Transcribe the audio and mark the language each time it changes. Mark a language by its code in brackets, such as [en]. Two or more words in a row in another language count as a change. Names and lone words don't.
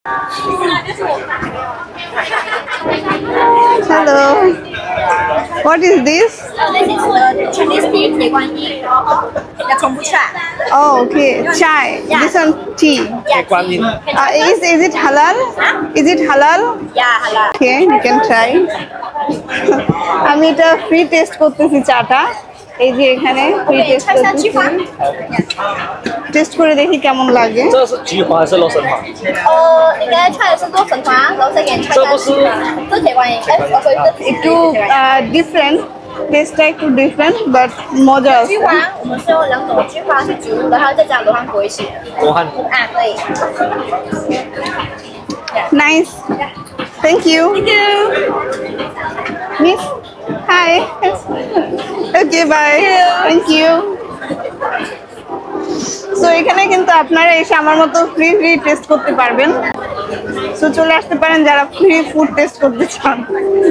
[en] Hello. What is this? This is the Chinese tea, Tie Guan Yin, the kombucha. Oh, okay. Chai. Yeah. This one tea. Yeah, Is it halal? Is it halal? yeah, halal. Okay, you can try. [bn] আমি এটা [en] free taste [bn] করতেছি চাটা। এই যে এখানে [en] free taste [bn] করতেছি। টেস্ট করে দেখি কেমন লাগে। [zh] 这是菊花还是洛神花？应该穿的是洛神花，然后再给你穿的是这铁观音， [bn] একটু ডিফারেন্ট টেস্টটা একটু ডিফারেন্ট বাট মজা আছে। [zh] 菊花我们是用2种菊花是植物的，还有再加罗汉果一起。罗汉。啊，对。 [en] Nice. Thank you. Thank you. Miss. Hi. Okay, bye. Thank you. [bn] সো এখানে কিন্তু আপনারা এসে আমার মতো [en] free taste [bn] করতে পারবেন। সো চলে আসতে পারেন যারা [en] free food taste [bn] করতে চান।